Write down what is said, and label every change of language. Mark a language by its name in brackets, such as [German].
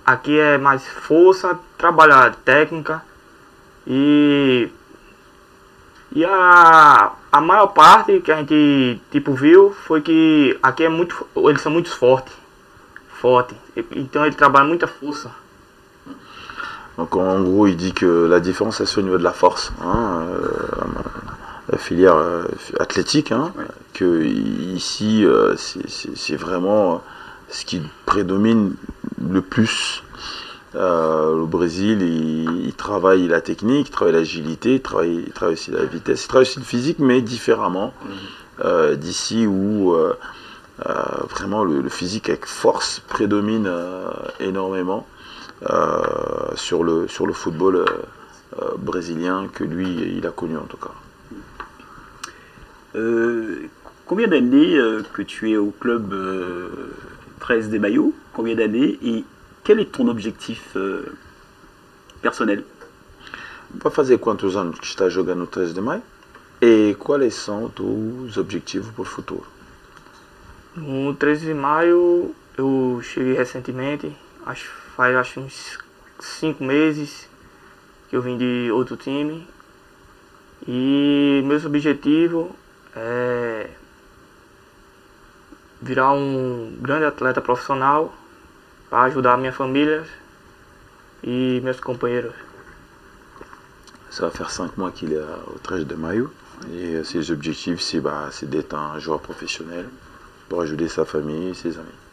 [Portuguese] Aqui é mais força, trabalhar técnica e a maior parte que a gente viu foi que aqui eles são muito fortes. Então ele trabalha muita força. [French] Donc en gros, il dit que la différence, c'est au niveau de la force, hein, la filière athlétique, hein, Ouais. que ici, c'est vraiment ce qui prédomine le plus. Au Brésil, il travaille la technique, il travaille l'agilité, il travaille aussi la vitesse, il travaille aussi le physique, mais différemment d'ici où vraiment le physique avec force prédomine énormément. Sur le football brésilien que lui, il a connu en tout cas. Combien d'années que tu es au club 13 de Maio? Combien d'années et quel est ton objectif personnel? [Portuguese] Vai fazer quantos anos que está jogando no 13 de maio? E quais são os objetivos para o futuro? No 13 de maio eu cheguei recentemente, faz uns 5 meses que eu vim de outro time. E meus objetivos é virar um grande atleta profissional para ajudar a minha família e meus companheiros. [French] Ça va faire 5 mois qu'il est au 13 de maio. Et ses objectifs, c'est d'être un joueur professionnel pour ajouter sa famille et ses amis.